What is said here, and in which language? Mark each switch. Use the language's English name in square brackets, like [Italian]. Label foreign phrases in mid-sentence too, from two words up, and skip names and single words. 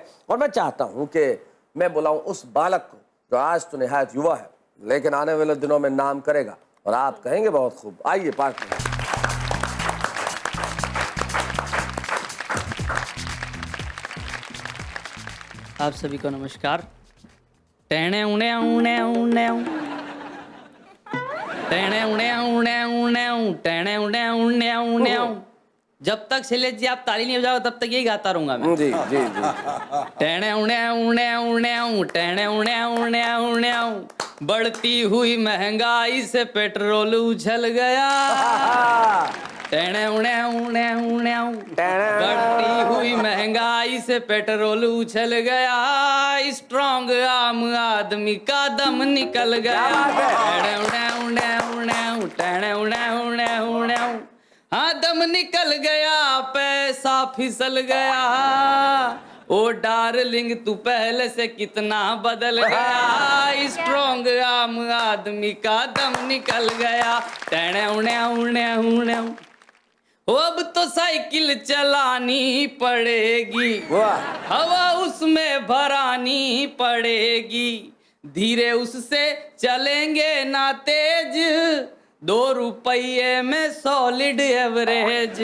[Hindi] और मैं चाहता हूँ कि मैं बुलाऊं उस बालक को जो आज तो निहायत युवा है लेकिन आने वाले दिनों में नाम करेगा, और आप कहेंगे बहुत खूब। आइए पार्थ नवीन। आप सभी को नमस्कार। टेणे उणे उणे उणे टेणे उणे उणे उणे टेणे उणे उणे उणे। जब तक शैलेश जी आप ताली नहीं बजाओ तब तक यही गाता रहूंगा मैं। जी जी जी। टेणे उणे उणे उणे टेणे उणे उणे उणे। बढ़ती हुई महंगाई से पेट्रोल उछल गया। टेणे उणे उणे उणे। बढ़ती हुई महंगाई से पेट्रोल उछल गया। स्ट्रॉन्ग आम आदमी का दम निकल गया। टेणे उणे उणे उणे टेणे उणे उणे उणे। हाँ, दम निकल गया, पैसा फिसल गया। ओ डार्लिंग तू पहले से कितना बदल गया। स्ट्रॉन्ग आम आदमी का दम निकल गया। टेणे उणे उणे उणे। अब तो साइकिल चलानी पड़ेगी, हवा उसमें भरानी पड़ेगी। धीरे उससे चलेंगे ना तेज, 2 रुपये में [English] solid average.